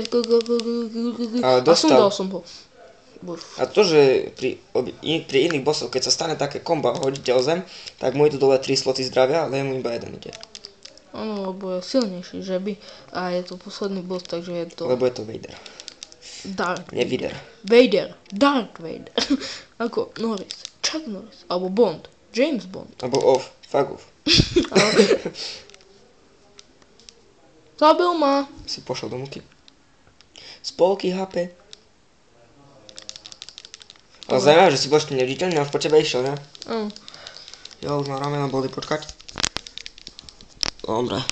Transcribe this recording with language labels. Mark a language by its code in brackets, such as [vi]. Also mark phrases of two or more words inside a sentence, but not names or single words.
[sk] Ale a sundal som ho. A to, že pri iných bossoch, keď sa stane také kombo a hodíte o zem, tak mu idú dole 3 sloty zdravia, ale jemu iba jeden ide. Áno, lebo je silnejší, že by. A je to posledný boss, takže je to... Lebo je to Vader. Dark Nie Vader. Vader. Dark Vader. Ako Norris. Chuck Norris. Alebo Bond. James Bond. Alebo off. [en] Fuck off. [sk] Zabil ma. Si pošol do múky. Spolky HP. Ale zaujímavé, že si bol ešte neviditeľný a už po tebe išiel, ne? Áno. Jo, už ma ramena boli, počkať. Dobre.